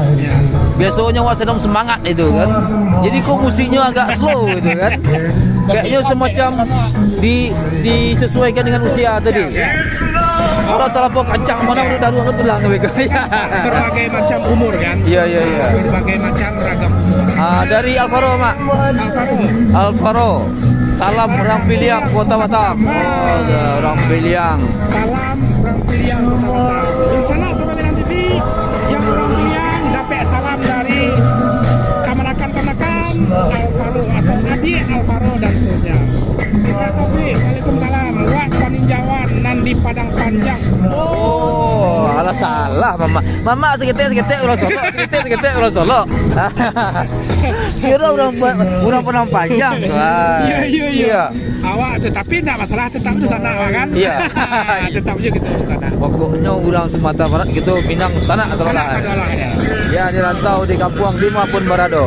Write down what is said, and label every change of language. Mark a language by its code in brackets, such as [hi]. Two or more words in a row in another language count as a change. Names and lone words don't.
[id] Biasanya awak senam semangat itu kan. Jadi kau musiknya agak slow gitu kan. Kayaknya semacam disesuaikan dengan usia tadi. Kalau terlalu kencang mana udah daru tulang mereka. Berbagai macam umur kan. Iya. Berbagai macam ragam umur. Dari Alvaro Mak. Alvaro. Salam orang Piliang Kota Batam. Orang Piliang. Salam orang Piliang Kota Batam. Yang sana Soro Minang TV, yang orang Piliang dapat salam dari kemanakan Alvaro atau adik Alvaro dan seterusnya. Waalaikumsalam. [min] Wak Paninjauan Nandi Padang Panjang. [id] Oh, alah salah Mama sekitar orang Solo, sekitar orang Solo. Kira orang Padang Panjang. Iya. Awak tetapi tidak masalah, tetap di sana kan? Iya. Tetap aja gitu di sana. Pokoknya orang Sumatera Barat gitu Minang sana atau ya di rantau di Kampuang Lima pun berado.